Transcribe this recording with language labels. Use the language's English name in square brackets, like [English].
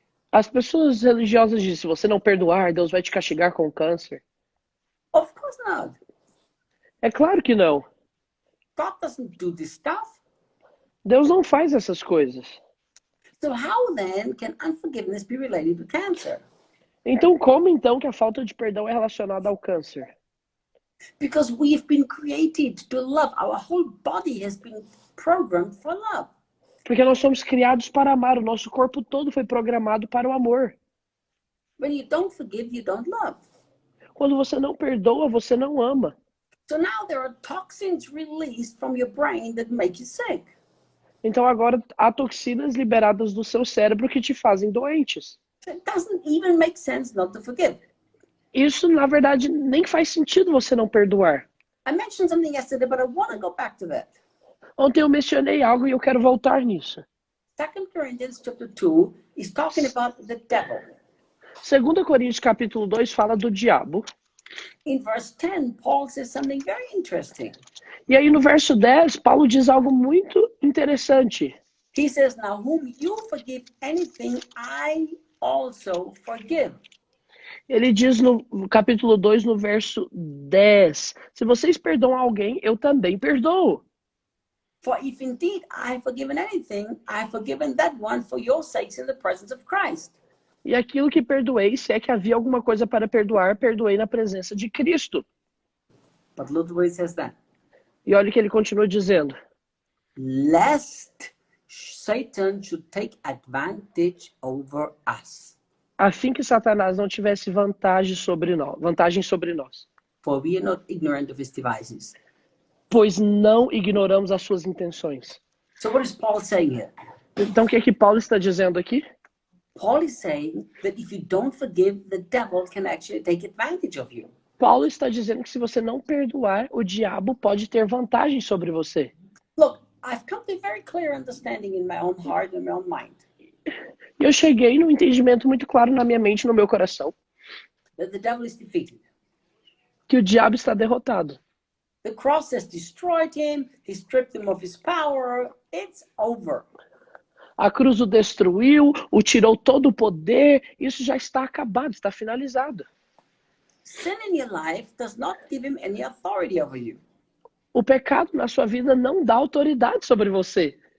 [Portuguese] As pessoas religiosas dizem, se você não perdoar, Deus vai te castigar com câncer. [English] Of course not. [Portuguese] É claro que não. [English] God doesn't do this stuff. [Portuguese] Deus não faz essas coisas. [English] So how then can unforgiveness be related to cancer? [Portuguese] Então, como então que a falta de perdão é relacionada ao câncer? [English] Because we've been created to love. Our whole body has been programmed for love. [Portuguese] Porque nós somos criados para amar. O nosso corpo todo foi programado para o amor. [English] When you don't forgive, you don't love. [Portuguese] Quando você não perdoa, você não ama. [English] So now there are toxins released from your brain that make you sick. [Portuguese] Então agora há toxinas liberadas do seu cérebro que te fazem doentes. [English] It doesn't even make sense not to forgive. [Portuguese] Isso, na verdade, nem faz sentido você não perdoar. [English] I mentioned something yesterday, but I want to go back to that. [Portuguese] Ontem eu mencionei algo e eu quero voltar nisso. [English] 2 Corinthians chapter 2 is talking about the devil. [Portuguese] 2 Coríntios capítulo 2 fala do diabo. [English] In verse 10, Paul says something very interesting. [Portuguese] E aí no verso 10, Paulo diz algo muito interessante. [English] He says, now whom you forgive anything, I also forgive. [Portuguese] Ele diz no capítulo 2, no verso 10, se vocês perdoam alguém, eu também perdoo. [English] For if indeed I have forgiven anything, I have forgiven that one for your sakes in the presence of Christ. [Portuguese] E aquilo que perdoei, se é que havia alguma coisa para perdoar, perdoei na presença de Cristo. [English] But look at what it says then. [Portuguese] E olha o que ele continua dizendo. [English] Lest Satan should take advantage over us. [Portuguese] A fim que Satanás não tivesse vantagem sobre nós. [English] For we are not ignorant of his devices. [Portuguese] Pois não ignoramos as suas intenções. [English] So what is Paul saying here? [Portuguese] Então o que é que Paulo está dizendo aqui? [English] Paul is saying that if you don't forgive, the devil can actually take advantage of you. [Portuguese] Paulo está dizendo que se você não perdoar, o diabo pode ter vantagem sobre você. [English] Look, I've come to a very clear understanding in my own heart and my own mind [Portuguese] E eu cheguei num entendimento muito claro na minha mente e no meu coração [English] that the devil is defeated. [Portuguese] que o diabo está derrotado. [English] The cross has destroyed him, he stripped him of his power, it's over. [Portuguese] A cruz o destruiu, o tirou todo o poder, isso já está acabado, está finalizado. [English] Sin in your life does not give him any authority over you. [Portuguese] O pecado na sua vida não dá autoridade sobre você.